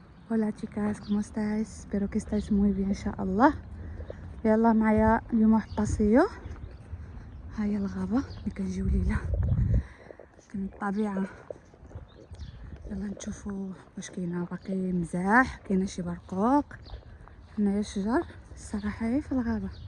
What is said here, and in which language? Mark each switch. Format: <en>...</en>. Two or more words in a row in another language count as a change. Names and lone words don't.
<es>Hola chicas, ¿cómo estáis? Espero que estáis muy bien</es> <ar>ان شاء الله. يلا معايا اليوم واحد الطاسيو. ها هي الغابه اللي كنجيو ليها، كاين الطبيعه. يلا نشوفوا واش كاينه باقي مزاح، كاينه شي برقوق. هنايا شجر الصراحه هي في الغابه.</ar>